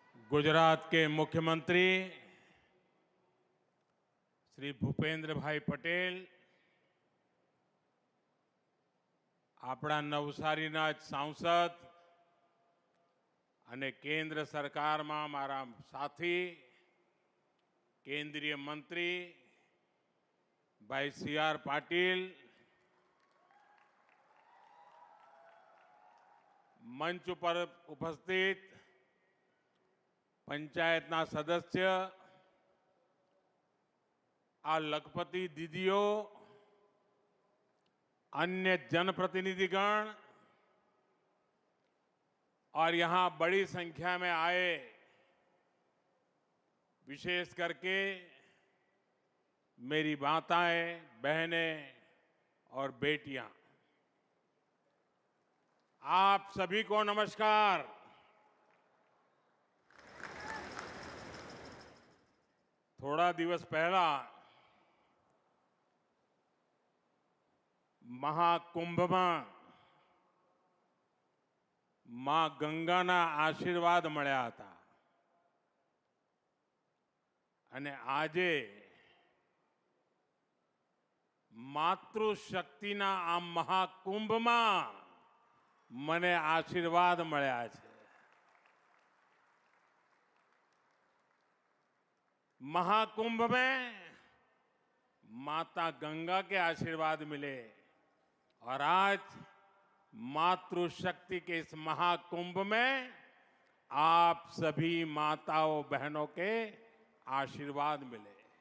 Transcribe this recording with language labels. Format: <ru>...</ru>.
<hi>गुजरात के मुख्यमंत्री</hi> <gu>श्री भूपेंद्र भाई पटेल, આપણા નવસારીના જ સાંસદ અને કેન્દ્ર સરકારમાં મારા સાથી કેન્દ્રીય મંત્રી ભાઈ સી.આર. પાટીલ, મંચ ઉપર ઉપસ્થિત પંચાયતના સદસ્ય, આ લખપતિ દીદીઓ,</gu> <hi>अन्य जनप्रतिनिधिगण और यहां बड़ी संख्या में आए विशेष करके मेरी माताएं, बहनें और बेटियां, आप सभी को नमस्कार।</hi> <gu>थोड़ा दिवस पहला મહાકુંભમાં માં ગંગાના આશીર્વાદ મળ્યા હતા અને આજે માતૃશક્તિના આ મહાકુંભમાં મને આશીર્વાદ મળ્યા છે।</gu> <hi>महाकुंभ में माता गंगा के आशीर्वाद मिले और आज मातृशक्ति के इस महाकुंभ में आप सभी माताओं बहनों के आशीर्वाद मिले।</hi>